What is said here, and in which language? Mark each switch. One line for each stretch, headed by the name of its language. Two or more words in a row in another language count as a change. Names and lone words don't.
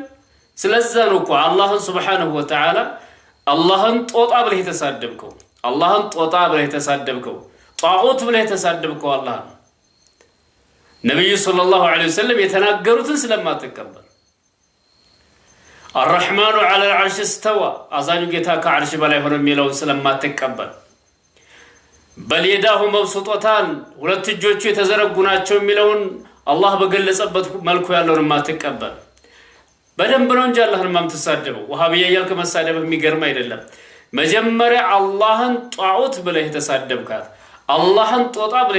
Amharic: ስለዚህ ነው እኮ አላህን
Arabic: سبحانه وتعالى
Amharic: አላህን ጦጣ ብለህ ተሳደብከው። አላህን ጦጣ ብለህ ተሳደብከው። ጣዖት ብለህ ተሳደብከው። አላህ ነብዩ
Arabic: صلى الله عليه وسلم
Amharic: የተናገሩትን ስለማትቀበል
Arabic: الرحمن على العرش استوى
Amharic: አዛኙ ጌታ ከዓርሽ በላይ ሆኖ የሚለውን ስለማትቀበል
Arabic: بل يداه مبسوطتان
Amharic: ሁለት እጆቹ የተዘረጉ ናቸው የሚለውን አላህ በገለጸበት መልኩ ያለውን ማትቀበል በደንብ ነው እንጂ አላህን ማምትሳደበው ወሃቢያ ያልከ መሳደብ የሚገርም አይደለም መጀመሪያ አላህን ጧዑት ብለህ ተሳደብካት አላህን ጦጣ ብለህ